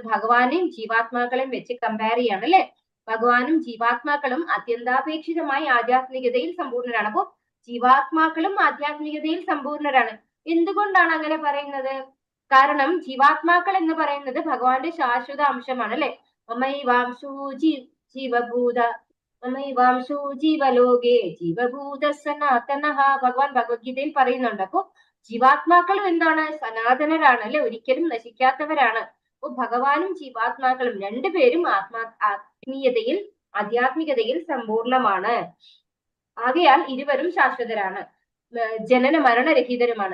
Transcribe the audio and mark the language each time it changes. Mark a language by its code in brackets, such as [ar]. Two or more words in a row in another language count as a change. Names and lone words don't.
[ml] ഭഗവാനെയും ജീവാത്മാക്കളെയും വെച്ച് കമ്പയർ ചെയ്യാണ് അല്ലെ. ഭഗവാനും ജീവാത്മാക്കളും അത്യന്താപേക്ഷിതമായി ആധ്യാത്മികതയിൽ സമ്പൂർണരാണ്. അപ്പോ ജീവാത്മാക്കളും ആധ്യാത്മികതയിൽ സമ്പൂർണരാണ്. എന്തുകൊണ്ടാണ് അങ്ങനെ പറയുന്നത്? കാരണം ജീവാത്മാക്കൾ എന്ന് പറയുന്നത് ഭഗവാന്റെ ശാശ്വത അംശമാണ് അല്ലെ. [sa] മമൈവാംശോ ജീവഭൂത മമൈവാംശോ ജീവലോകേ ജീവഭൂത സനാതനഃ, [ml] ഭഗവാൻ ഭഗവത്ഗീതയിൽ പറയുന്നുണ്ട്. അപ്പൊ ജീവാത്മാക്കളും എന്താണ്? സനാതനരാണ് അല്ലെ, ഒരിക്കലും നശിക്കാത്തവരാണ്. അപ്പൊ ഭഗവാനും ജീവാത്മാക്കളും രണ്ടുപേരും ആധ്യാത്മികതയിൽ സമ്പൂർണമാണ്. ആകയാൽ ഇരുവരും ശാശ്വതരാണ്, ജനന മരണരഹിതരുമാണ്.